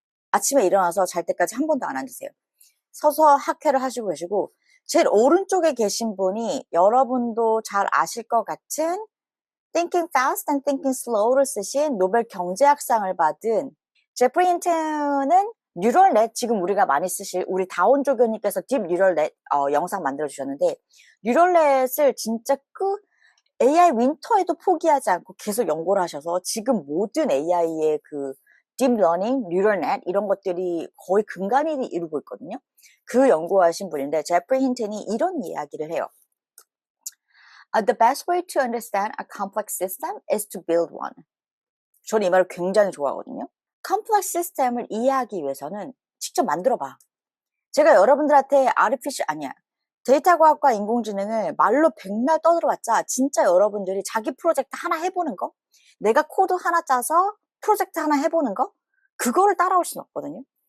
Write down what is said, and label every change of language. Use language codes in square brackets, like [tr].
[ko] 아침에 일어나서 잘 때까지 한 번도 안 앉으세요. 서서 학회를 하시고 계시고 제일 오른쪽에 계신 분이 여러분도 잘 아실 것 같은 Thinking Fast and Thinking Slow를 쓰신 노벨 경제학상을 받은 제프리 힌튼은 뉴럴넷, 지금 우리가 많이 쓰실 우리 다온 조교님께서 딥 뉴럴넷 영상 만들어 주셨는데 뉴럴넷을 진짜 AI 윈터에도 포기하지 않고 계속 연구를 하셔서 지금 모든 AI의 그 딥러닝, 뉴럴넷 이런 것들이 거의 근간이 이루고 있거든요. 그 연구하신 분인데 제프리 힌튼이 이런 이야기를 해요. [en] The best way to understand a complex system is to build one. [ko] 저는 이 말을 굉장히 좋아하거든요. 컴플렉스 시스템을 이해하기 위해서는 직접 만들어봐. 제가 여러분들한테 데이터 과학과 인공지능을 말로 백날 떠들어봤자 진짜 여러분들이 자기 프로젝트 하나 해보는 거, 내가 코드 하나 짜서 프로젝트 하나 해보는 거, 그거를 따라올 수는 없거든요.